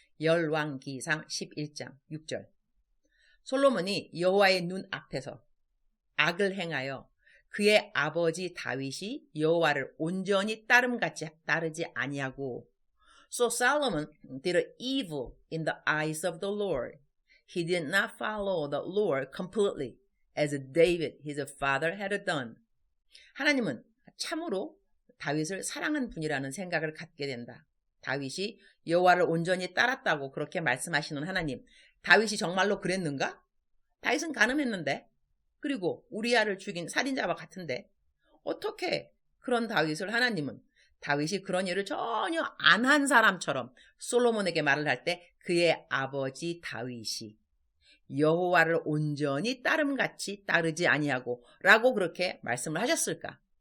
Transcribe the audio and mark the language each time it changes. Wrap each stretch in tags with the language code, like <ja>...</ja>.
<ko>열왕기상 11장 6절. 솔로몬이 여호와의 눈 앞에서 악을 행하여 그의 아버지 다윗이 여호와를 온전히 따름같이 따르지 아니하고,</ko> <en>So Solomon did evil in the eyes of the Lord. He did not follow the Lord completely, as David his father had done.</en> <ko>하나님은 참으로 다윗을 사랑한 분이라는 생각을 갖게 된다. 다윗이 여호와를 온전히 따랐다고 그렇게 말씀하시는 하나님, 다윗이 정말로 그랬는가? 다윗은 간음했는데, 그리고 우리아를 죽인 살인자와 같은데 어떻게 그런 다윗을 하나님은 다윗이 그런 일을 전혀 안 한 사람처럼 솔로몬에게 말을 할 때 그의 아버지 다윗이 여호와를 온전히 따름같이 따르지 아니하고 라고 그렇게 말씀을 하셨을까?</ko>